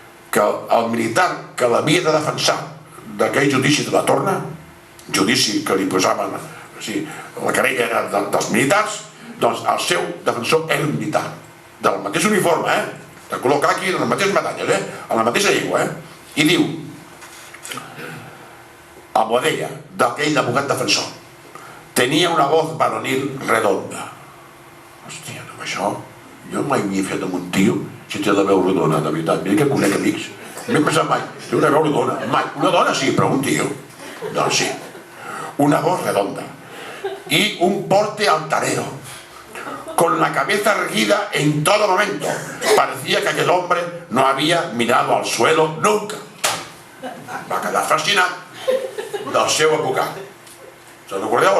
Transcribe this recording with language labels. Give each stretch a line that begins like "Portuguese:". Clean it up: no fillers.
Catalan: que el militar que l'havia de defensar d'aquell judici de la Torna, judici que li posaven, la querella era dels militars, doncs el seu defensor era un militar, del mateix uniforme, de color caqui, amb les mateixes medalles, amb la mateixa llengua, i diu, a Boadella, d'aquell abogat defensor, tenia
Spanish: una voz varonil redonda.
Catalan: Hòstia, amb això, jo mai m'hi he fet amb un tio si té la veu rodona, de veritat, mira que conec amics. No he pensat mai, té una veu rodona, mai. Una dona sí, però un tio, doncs sí.
Spanish: Una voz redonda. Y un porte altanero, con la cabeza erguida en todo momento. Parecía que aquel hombre no había mirado al suelo nunca.
Catalan: Va quedar fascinat del seu abocat. Se'n recordeu?